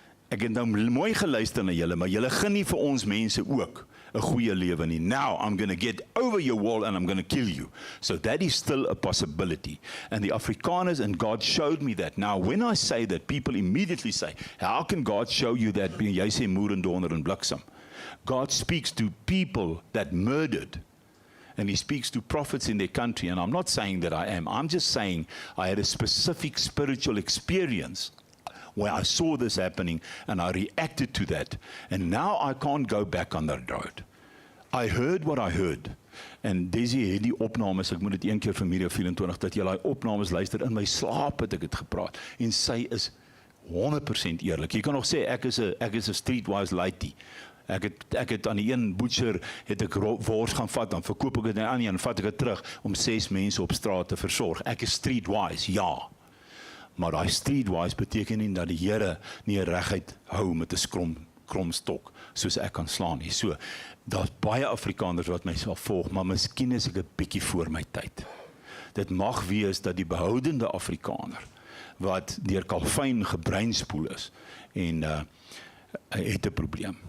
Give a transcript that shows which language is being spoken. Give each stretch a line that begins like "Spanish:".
Afrikaans: Ek het nou mooi geluister na julle, maar julle gun nie vir ons mense ook 'n goeie lewe nie.
English: Now I'm going to get over your wall and I'm going to kill you. So that is still a possibility. And the Afrikaners, and God showed me that. Now when I say that, people immediately say, how can God show you that?
Afrikaans: Jy sê moer en donder en bliksem.
English: God speaks to people that murdered. And he speaks to prophets in their country. And I'm not saying that I am. I'm just saying I had a specific spiritual experience where I saw this happening and I reacted to that. And now I can't go back on that road. I heard what I heard.
Afrikaans: En Desi het die opnames, ek moet dit een keer vir Media 24, dat jy daai opnames luister, in my slaap het ek het gepraat. En sy is 100% eerlik. Jy kan nog sê, ek is 'n streetwise lady. Ek het aan die een butcher, het ek wors gaan vat, dan verkoop ek dit aan die ander, en vat ek dit terug, om 6 mense op straat te versorg. Ek is streetwise, ja. Maar daai streetwise beteken nie dat die Here nie 'n regheid hou met 'n krom stok, soos ek kan slaan nie. So, daar's baie Afrikaners wat my sal volg, maar miskien is ek 'n bietjie voor my tyd. Dit mag wees dat die behoudende Afrikaner, wat deur Calvin gebreinspoel is, en hy het 'n probleem.